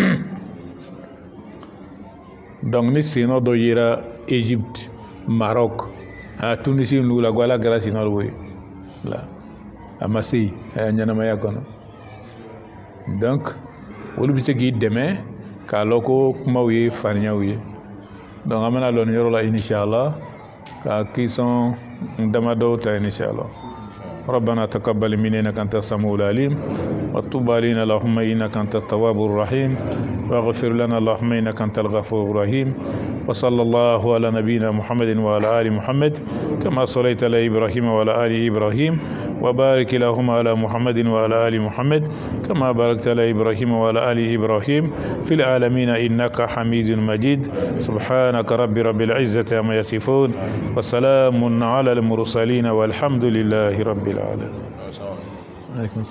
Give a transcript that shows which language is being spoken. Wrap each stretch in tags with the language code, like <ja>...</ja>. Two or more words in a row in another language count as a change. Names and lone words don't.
<bm>donc ni senɔ dɔ yera Egypte Maroc a Tunisi ninnu la ko ala kɛra senɔ lo ye la a ma se a y'a ɲɛnamaya kɔnɔ donc olu bɛ se k'i dɛmɛ k'a lɔn ko kumaw ye faniyaw ye donc an bɛna lɔ nin yɔrɔ la inshallah ka kisɔn damadɔw ta inshallah</bm> <ar>ربنا تقبل منا إنك أنت السميع العليم وتب علينا اللهم إنك أنت التواب الرحيم واغفر لنا اللهم إنك أنت الغفور الرحيم وصلى الله على نبينا محمد وعلى آل محمد كما صليت على إبراهيم وعلى آل إبراهيم وبارك اللهم على محمد وعلى آل محمد كما باركت على إبراهيم وعلى آل إبراهيم في العالمين إنك حميد مجيد سبحانك رب العزة عما يصفون وسلام على المرسلين والحمد لله رب العالمين.</ar>